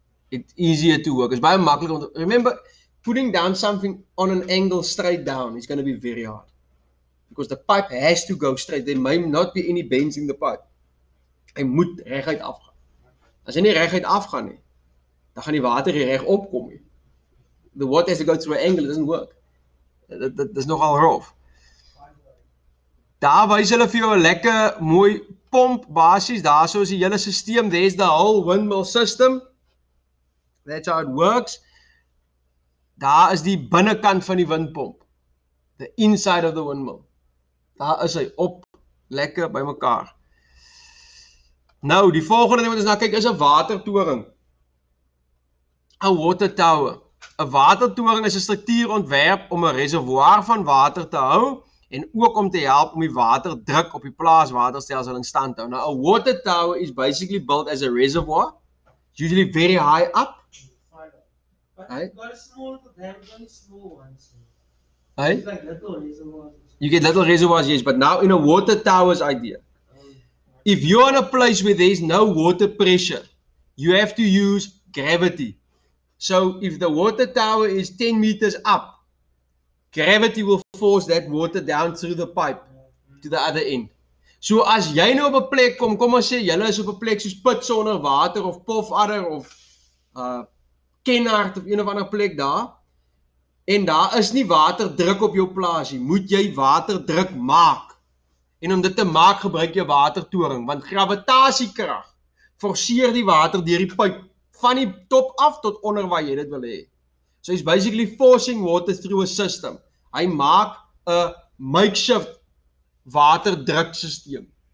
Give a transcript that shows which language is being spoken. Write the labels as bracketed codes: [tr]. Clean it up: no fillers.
[en] It's easier to work. It's [af] baie maklik om [en] remember, putting down something on an angle straight down is going to be very hard. Because the pipe has to go straight. There may not be any bends in the pipe. [af] Hy moet reguit afgaan. As hy nie reguit afgaan nie, dan gaan die water nie reg opkom nie. [en] The water has to go through an angle, it doesn't work. [af] Dit is nogal rof. Daar wys hulle vir jou 'n lekker mooi pomp basies. Daarso is die hele stelsel. [en] There's the whole windmill system. That's how it works. [af] Daar is die binnekant van die windpomp. [en] The inside of the windmill. [af] Daar is hy op lekker bymekaar. Nou, die volgende ding wat ons na kyk is 'n watertoring. 'n Water tower. 'n Watertoring is 'n struktuur ontwerp om 'n reservoir van water te hou en ook om te help om die waterdruk op die plaaswaterstelsel in stand te hou. [en] Now, a water tower is basically built as a reservoir. It's usually very high up. But Right. you've got a small, they have very small ones. Right? It's like little reservoirs. You get little reservoirs, yes, but now in a water tower's idea. If you're in a place where there's no water pressure, you have to use gravity. So if the water tower is 10 meters up, gravity will force that water down through the pipe to the other end. [af] So as jy nou op 'n plek kom ons sê julle is op 'n plek soos Put sonder water of Pofadder of Kenhardt of een of ander plek daar, en daar is nie waterdruk op jou plaas nie, moet jy waterdruk maak. En om dit te maak gebruik jy watertoring, want gravitasiekrag forceer die water deur die pyp van die top af tot onder waar jy dit wil hê. [en] So he's basically forcing water through a system. [af] Hy maak 'n makeshift waterdrukstelsel.